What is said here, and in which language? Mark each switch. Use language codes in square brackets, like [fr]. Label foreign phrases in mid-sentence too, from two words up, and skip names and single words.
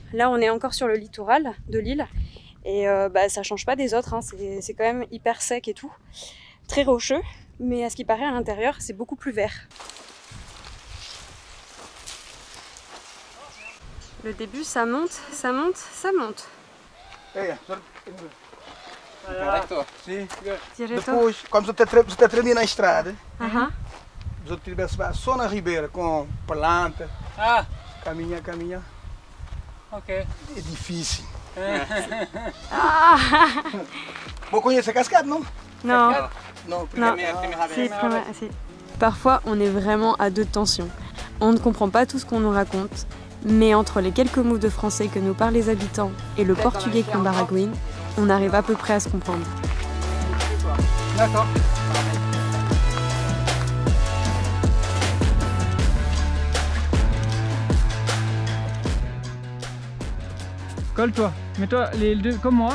[fr] Là, on est encore sur le littoral de l'île. Et ça change pas des autres, hein. C'est quand même hyper sec et tout. Très rocheux, mais à ce qui paraît à l'intérieur, c'est beaucoup plus vert. Le début, ça monte, ça monte, ça monte. [pt] Correto. Sim. Direto. Depois, como você está treinando na estrada, Aham. os outros tivessem só na ribeira, com planta, Ah, caminha. ok. É difícil. Ah Vou conhecer a cascada, não? [fr] non. [pt] Não, [fr] Non. [pt] primeiro. [fr] Si. Parfois, on est vraiment à deux tensions. On ne comprend pas tout ce qu'on nous raconte, mais entre les quelques mots de français que nous parlent les habitants et le portugais qu'on baragouine, on arrive à peu près à se comprendre. D'accord. Colle-toi, mets-toi les deux comme moi.